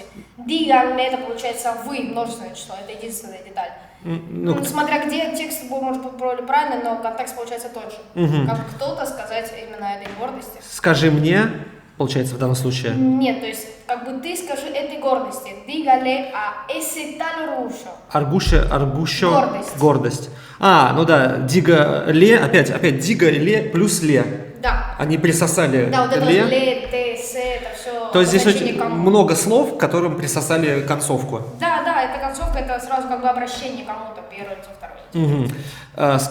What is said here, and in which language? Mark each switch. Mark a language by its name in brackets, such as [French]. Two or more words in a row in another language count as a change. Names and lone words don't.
[Russian] Дигале это получается вы, множественное число, это единственная деталь. Смотря где текст может быть правильный, но контекст получается тот же. Как кто-то сказать именно этой гордости. Скажи мне, получается в данном случае. Нет, то есть как бы ты скажи этой гордости. [Spanish] Dígale a ese tal orgullo. [Russian] Аргущо. Гордость. Ну да, дигале, опять дигале плюс ле. Да. Они присосали да, вот это ле. Ле, те, се, это все. То есть здесь очень много слов, к которым присосали концовку. Да, эта концовка, это сразу как бы обращение кому-то, первое лицо, второе лицо.